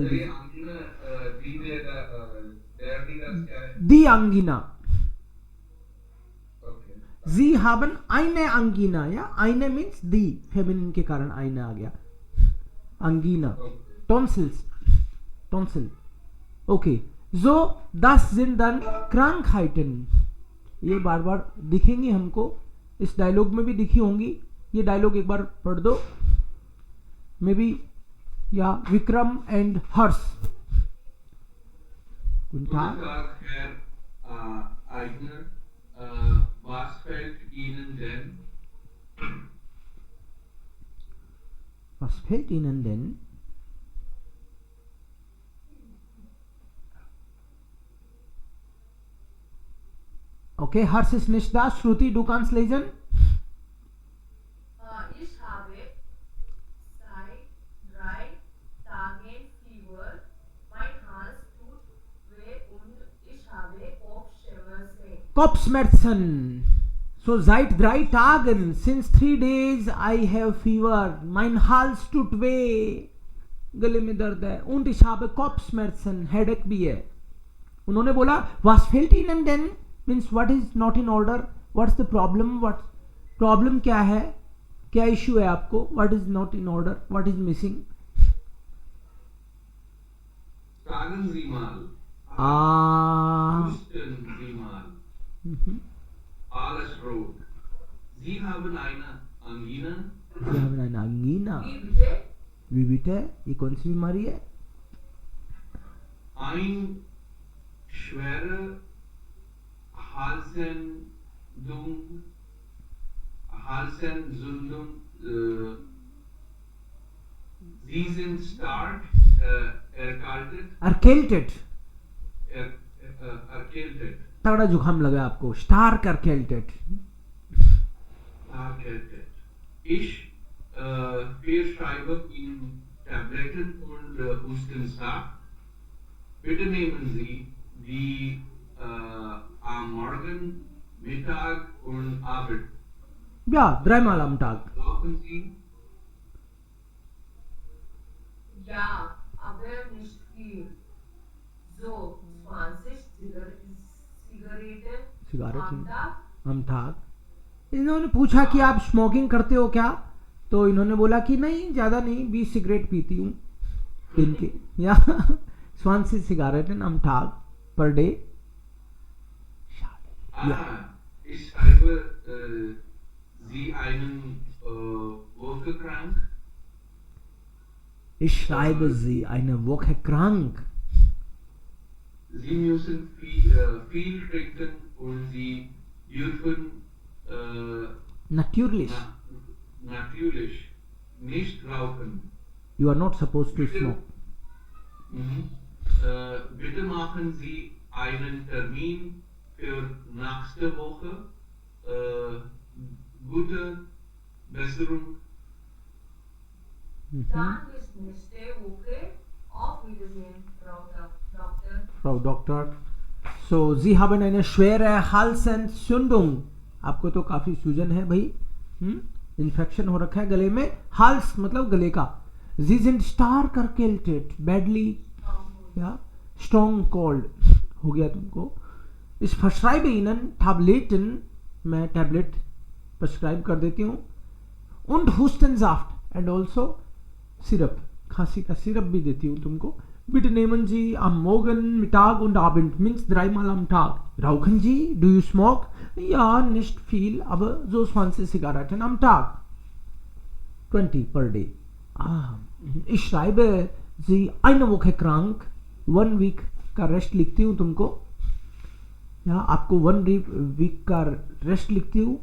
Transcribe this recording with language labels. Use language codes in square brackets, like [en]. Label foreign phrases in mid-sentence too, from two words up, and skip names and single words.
[hi] ये अंगीना दी देगा दी का क्या है? [de] Die Angina. ओके. Sie haben eine Angina. Ja, eine means die. [hi] Feminine के कारण eine आ गया. Angina. [en] Tonsils. Tonsil. Okay. [de] So, das sind dann Krankheiten. [hi] ये बार बार दिखेंगी हमको. इस डायलॉग में भी दिखी होंगी. ये डायलॉग एक बार पढ़ दो. मे बी या विक्रम एंड हर्ष. [de] Guten Tag, Herr Eigner. Was fällt Ihnen denn? Was fällt Ihnen denn? Okay, Hers ist nicht da. Shruti, du kannst lesen. Ich habe seit 3 Tagen Fieber. Mein Hals tut weh und ich habe Kopfschmerzen. Kopfschmerzen. So seit 3 Tagen, [en] since 3 days I have fever. [de] Mein Hals tut weh. [hi] गले में दर्द है. [de] Und ich habe Kopfschmerzen. [hi] Headache भी है. उन्होंने बोला [de] was fehlt Ihnen denn? [en] Means what is not in order? What's the problem? What problem [hi] क्या है? क्या इश्यू है आपको? [en] What is not in order? What is missing? [de] Sagen Sie mal. Husten Sie mal. Alles rot. Sie haben eine Angina. Sie haben eine Angina. Wie bitte? Wie bitte? [hi] ये कौन सी बीमारी है? [de] Ein schwere Halsentzündung. Sie sind stark erkältet. Erkältet. Erkältet. [hi] तगड़ा जुकाम लगा आपको. [de] Stark erkältet. Erkältet. Ich verschreibe Ihnen Tabletten und Hustenstab. Bitte nehmen Sie die am Morgen, Mittag und Abend. Ja, 3 Mal am Tag. Brauchen Sie? Ja, aber nicht viel. So 20 Zigaretten am Tag. am Tag. [hi] इन्होंने पूछा कि आप स्मोकिंग करते हो क्या? तो इन्होंने बोला कि नहीं, ज़्यादा नहीं, 20 सिगरेट पीती हूँ दिन के. [de] या 20 Zigaretten am Tag [en] per day. [de] Ich schreibe Sie einen Woche krank. Ich schreibe Sie eine Woche krank. Sie müssen viel trinken und Sie dürfen Natürlich. Natürlich nicht rauchen. [en] You are not supposed to smoke. [de] Bitte machen Sie einen Termin für nächste Woche gute Besserung. Dann bis nächste Woche. Auf Wiedersehen, Frau Doktor. Frau Doktor. So, Sie haben eine schwere Halsentzündung. [hi] आपको तो काफी सूजन है भाई, इन्फेक्शन हो रखा है गले में. हाल्स मतलब गले का. [de] Sie sind stark erkältet, [hi] badly, ja, [en] strong cold [hi] हो गया तुमको. [de] इस verschreibe Ihnen Tabletten, [hi] मैं टैबलेट प्रिस्क्राइब कर देती हूँ. [de] Und Hustensaft [en] and also [hi] सिरप, खांसी का सिरप भी देती हूँ तुमको. [de] Bitte nehmen Sie am Morgen, Mittag und Abend, mindestens 3-mal am Tag. Rauchen Sie? [en] Do you smoke? [de] Ja, nicht viel, aber so 20 Zigaretten am Tag. 20 [en] per day. [de] Ich schreibe Sie eine Woche krank, 1 [hi] week का रेस्ट लिखती हूँ तुमको. या आपको 1 week का रेस्ट लिखती हूँ.